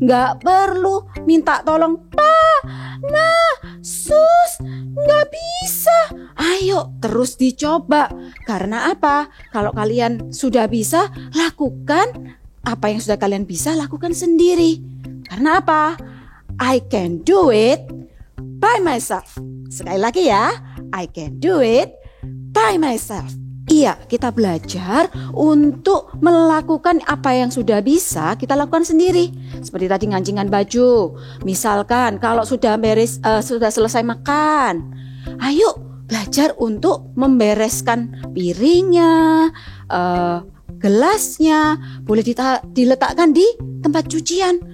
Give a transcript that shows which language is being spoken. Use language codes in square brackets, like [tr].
[id] Nggak perlu minta tolong, Pak, nah, Sus, nggak bisa. Ayo terus dicoba. Karena apa? Kalau kalian sudah bisa, lakukan apa yang sudah kalian bisa, lakukan sendiri. Karena apa? [en] I can do it by myself. [id] Sekali lagi ya, [en] I can do it by myself. [id] Iya, kita belajar untuk melakukan apa yang sudah bisa kita lakukan sendiri. Seperti tadi ngancingan baju. Misalkan kalau sudah sudah selesai makan, ayo belajar untuk membereskan piringnya, gelasnya, boleh diletakkan di tempat cucian.